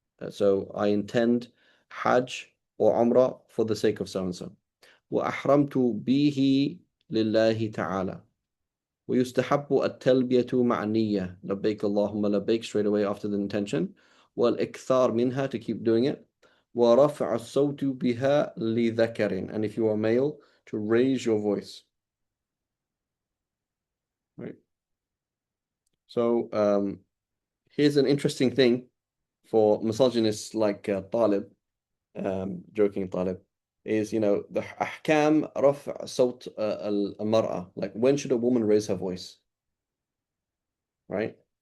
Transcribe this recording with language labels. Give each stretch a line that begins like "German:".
English: So I intend Hajj or Umrah for the sake of so and so.
Arabic: وأحرمت به لله تعالى. ويستحب التلبية مع النية لبيك اللهم لبيك
English: straight away after the intention.
Arabic: والإكثار منها,
English: to keep doing it.
Arabic: ورفع الصوت بها لذكر,
English: and if you are male, to raise your voice. Right. So here's an interesting thing for misogynists like Talib, joking Talib, is, the ahkam
Arabic: رفع صوت المرأة,
English: like when should a woman raise her voice? Right?